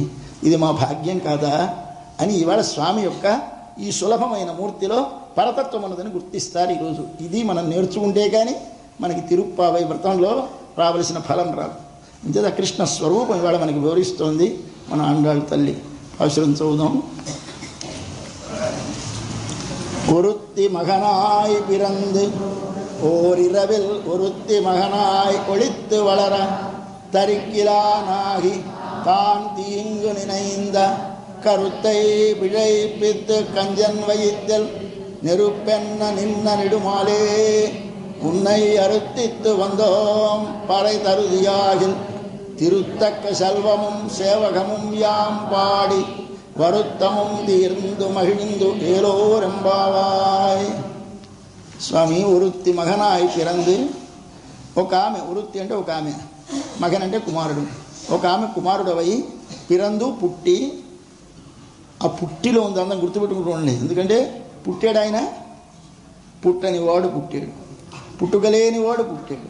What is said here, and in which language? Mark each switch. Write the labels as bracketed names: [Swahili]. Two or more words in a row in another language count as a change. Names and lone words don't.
[Telugu] ఇది మా భాగ్యం కాదా అని ఇవాళ స్వామి యొక్క ఈ సులభమైన మూర్తిలో పరతత్వం ఉన్నదని గుర్తిస్తారు ఈరోజు. ఇది మనం నేర్చుకుంటే కానీ మనకి తిరుప్పావై వ్రతంలో రావలసిన ఫలం రాదు. అంతేదా కృష్ణ స్వరూపం ఇవాళ మనకి వివరిస్తోంది మన ఆండాళ్ళ తల్లి. పాశురం చదువుదాం. [Tamil] ஒருத்தி மகனாய் பிறந்து ஓரிரவில் ஒருத்தி மகனாய் ஒளித்து வளர தரிக்கிலானாகி தான் தீங்கு நினைந்த கருத்தை பிழைப்பித்து கஞ்சன் வயிற்றில் நெருப்பென்ன நின்ன நெடுமாலே உன்னை அறுத்தித்து வந்தோம் பறை தருதியாகில் திருத்தக்க செல்வமும் சேவகமும் யாம் பாடி வருத்தமும் தீர்ந்து மகிழ்ந்து ஏலோரெంబావాయ్. [Telugu] స్వామి [Tamil] ஒருத்தி மகனாய் பிறந்து, [Telugu] ఒక ఆమె, ఒరుత్తి అంటే ఒక ఆమె, మగన్ అంటే కుమారుడు, ఒక ఆమె కుమారుడవై పిరందు పుట్టి, ఆ పుట్టిలో ఉంది అందరం గుర్తుపెట్టుకుంటూ. ఎందుకంటే పుట్టాడు ఆయన, పుట్టని వాడు పుట్టాడు, పుట్టుకలేని వాడు పుట్టాడు.